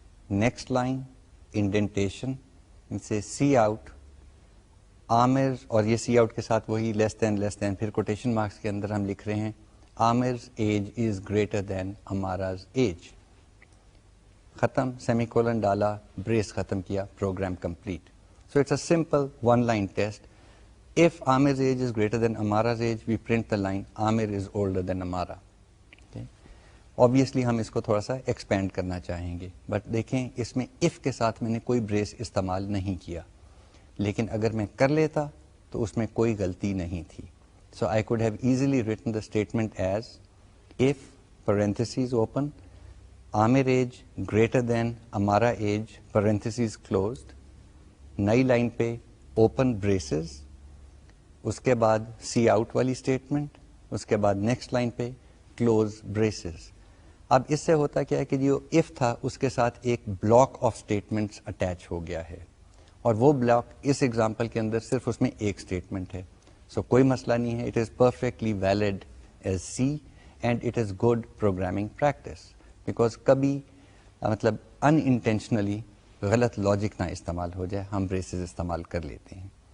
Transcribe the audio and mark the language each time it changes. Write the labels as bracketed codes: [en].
[ur] Next line indentation سے C out عامر, اور یہ سی آؤٹ کے ساتھ وہی لیس دین پھر کوٹیشن مارکس کے اندر ہم لکھ رہے ہیں Amir's age is greater than Amara's age. ختم, سیمی کولن ڈالا, بریس ختم کیا, programme complete. [en] So it's a simple one line test. If Amir's age is greater than Amara's age, we print the line Amir is older than Amara. [ur] Obviously ہم اس کو تھوڑا سا expand کرنا چاہیں گے, بٹ دیکھیں اس میں if کے ساتھ میں نے کوئی بریس استعمال نہیں کیا, لیکن اگر میں کر لیتا تو اس میں کوئی غلطی نہیں تھی. [en] So I could have easily written the statement as if parentheses open Amir age greater than Amara age parentheses closed, [ur] نئی لائن پہ open braces, اس کے بعد سی آؤٹ والی اسٹیٹمنٹ, اس کے بعد نیکسٹ لائن پہ کلوز بریسز. اب اس سے ہوتا کیا ہے کہ جو اف تھا اس کے ساتھ ایک بلاک آف اسٹیٹمنٹس اٹیچ ہو گیا ہے, اور وہ بلاک اس ایگزامپل کے اندر صرف اس میں ایک اسٹیٹمنٹ ہے. سو کوئی مسئلہ نہیں ہے, [en] it is perfectly valid as C and it is good programming practice, [ur] because کبھی مطلب ان انٹینشنلی غلط لاجک نہ استعمال ہو جائے, ہم بریسز استعمال کر لیتے ہیں.